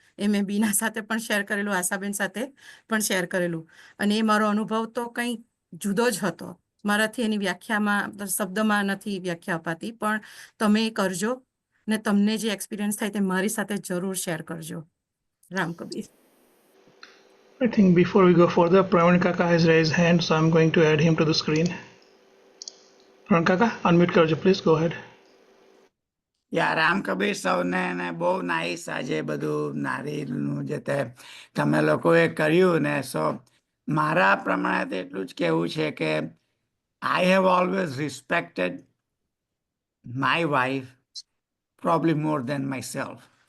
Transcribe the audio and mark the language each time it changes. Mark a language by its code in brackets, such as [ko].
[gu] એ મેં બીના સાથે પણ શેર કરેલું, આશાબેન સાથે પણ શેર કરેલું. અને એ મારો અનુભવ તો કંઈ જુદો જ હતો. મારાથી એની વ્યાખ્યામાં શબ્દમાં નથી વ્યાખ્યા અપાતી, પણ તમે એ કરજો ને તમને જે એક્સપિરિયન્સ થાય તે મારી સાથે જરૂર શેર કરજો. Ram Kabir. [en] I think before we go further, Praveen Kaka has raised hand, so I'm going to add him to the screen. Praveen Kaka, unmute [gu] કરજો, [en] please go ahead. [gu] યા રામ કબીર સૌને ને બહુ નાઈસ આજે બધું નારીનું જે તે તમે લોકોએ કર્યું ને. [en] so [gu] મારા પ્રમાણે તો એટલું જ કહેવું છે કે [en] I have always respected my wife probably more than my self.